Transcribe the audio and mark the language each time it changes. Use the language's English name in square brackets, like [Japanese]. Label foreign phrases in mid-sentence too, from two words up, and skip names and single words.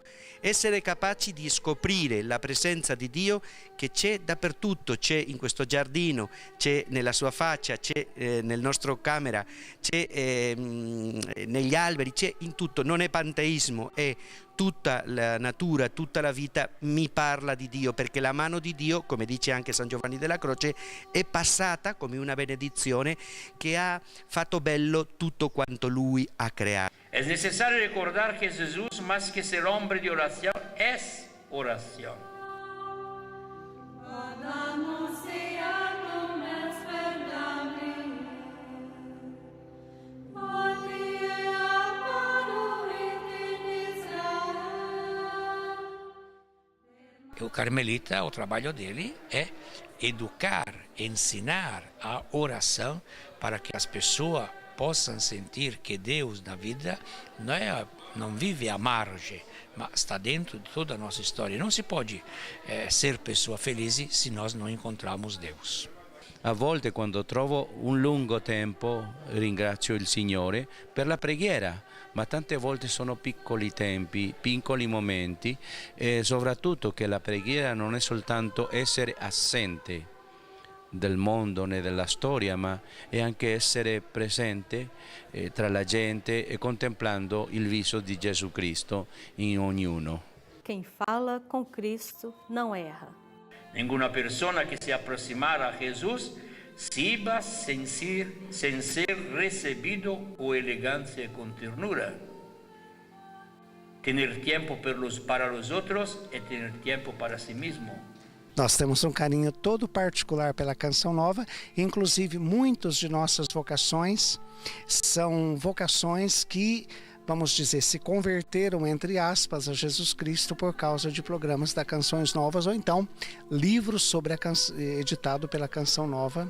[Italian] Essere capaci di scoprire la presenza di Dio che c'è dappertutto, c'è in questo giardino, c'è nella sua faccia, c'è nel nostro camera, c'è negli alberi, c'è in tutto. Non è panteismo, è tutta la natura, tutta la vita mi parla di Dio, perché la mano di Dio, come dice anche San Giovanni della Croce, è passata come una benedizione che ha fatto bello tutto quanto Lui ha creato. [Spanish] Es necesario recordar que Jesús, más que ser hombre de oración, es oración. [Portuguese] O carmelita, o trabalho dele é educar, ensinar a oração para que as pessoas possam sentir que Deus na vida não vive à margem, mas está dentro de toda a nossa história. Não se pode ser pessoa feliz se nós não encontrarmos Deus. [Italian] A volte quando trovo un lungo tempo ringrazio il Signore per la preghiera, ma tante volte sono piccoli tempi, piccoli momenti e soprattutto che la preghiera non è soltanto essere assente del mondo né della storia, ma è anche essere presente tra la gente e contemplando il viso di Gesù Cristo in ognuno. [Portuguese] Quem fala com Cristo não erra. [Spanish] Ninguna persona que se aproximara a Jesús se iba sin ser recibido con elegancia y con ternura. Tener tiempo para los otros es tener tiempo para sí mismo. [Portuguese] Nós temos um carinho todo particular pela Canção Nova, inclusive muitas de nossas vocações são vocações que, vamos dizer, se converteram, entre aspas, a Jesus Cristo por causa de programas da Canções Novas ou então livros sobre editado pela Canção Nova.